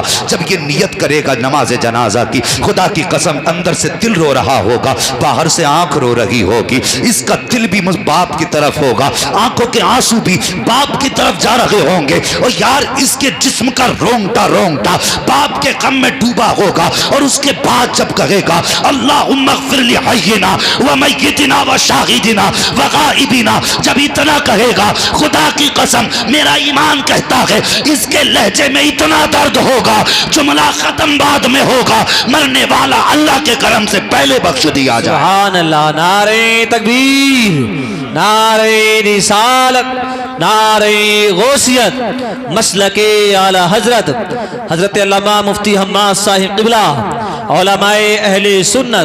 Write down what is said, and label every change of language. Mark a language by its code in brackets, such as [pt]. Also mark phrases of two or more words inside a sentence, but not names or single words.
[ur] جب یہ نیت کرے گا نماز جنازہ کی، خدا کی قسم اندر سے دل رو رہا ہوگا، باہر سے آنکھ رو رہی ہوگی، اس کا دل بھی باپ کی طرف ہوگا، آنکھوں کے آنسو بھی باپ کی طرف جا رہے ہوں گے، اور یار اس کے جسم کا رونگٹا رونگٹا باپ کے غم میں ڈوبا ہوگا، اور اس کے بعد جب کہے گا [ar] اللهم اغفر لي حينا و ميتنا و شاهدنا و غائبنا, [ur] جب اتنا کہے گا، خدا کی قسم میرا ایمان کہتا ہے اس کے لہجے میں اتنا درد ہوگا، جملہ ختم بعد میں ہوگا، مرنے والا اللہ کے کرم سے پہلے بخش دیا جائے. [ar] سبحان الله, [ur] نعرۂ تکبیر، نعرۂ رسالت، نعرۂ غوثیت، مسلکِ اعلیٰ حضرت حضرت علامہ مفتی حماد صاحب قبلہ، علمائے اہل سنت.